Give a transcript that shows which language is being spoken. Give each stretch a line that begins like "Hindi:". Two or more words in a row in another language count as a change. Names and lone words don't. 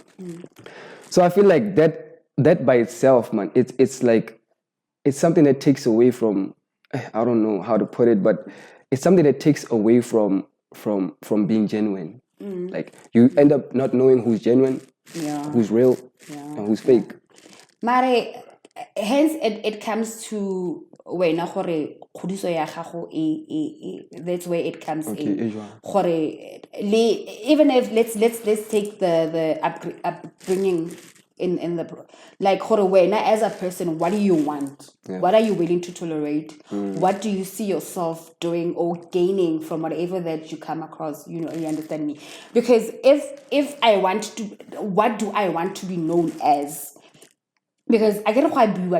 English: So I feel like that by itself, man, it's like it's something that takes away from, I don't know how to put it, but it's something that takes away from being genuine. Like you end up not knowing who's genuine, who's real, and who's fake. Mare, hence it comes to
Tswana: wena gore khodiso ya gago
English: that's where it comes in gore even if let's take the upbringing in the like
Tswana: gore wena
English: as a person, what do you want? What are you willing to tolerate? What do you see yourself doing or gaining from whatever that you come across? You understand me? Because if I want to, what do I want to be known as? Because I get quite blue.